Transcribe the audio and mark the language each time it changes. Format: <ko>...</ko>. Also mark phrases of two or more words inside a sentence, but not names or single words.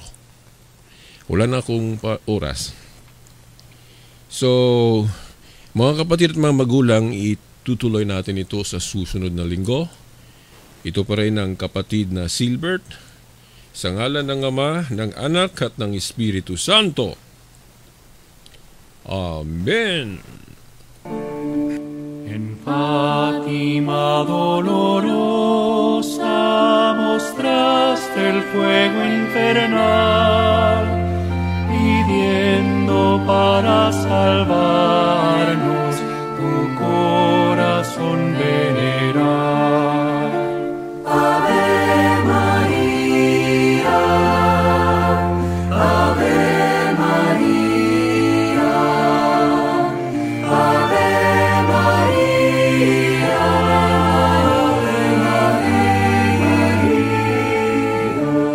<tl>Wala na akong oras. So, mga kapatid at mga magulang, itutuloy natin ito sa susunod na linggo. Ito pa rin ang kapatid na Silbert. Sa ngalan ng Ama, ng Anak at ng Espiritu Santo. Amen.</tl> <es>En Fátima dolorosa mostraste el fuego infernal, pidiendo para salvarnos tu corazón venerar.</es> <la>Ave María, Ave María, Ave María, Ave María.</la>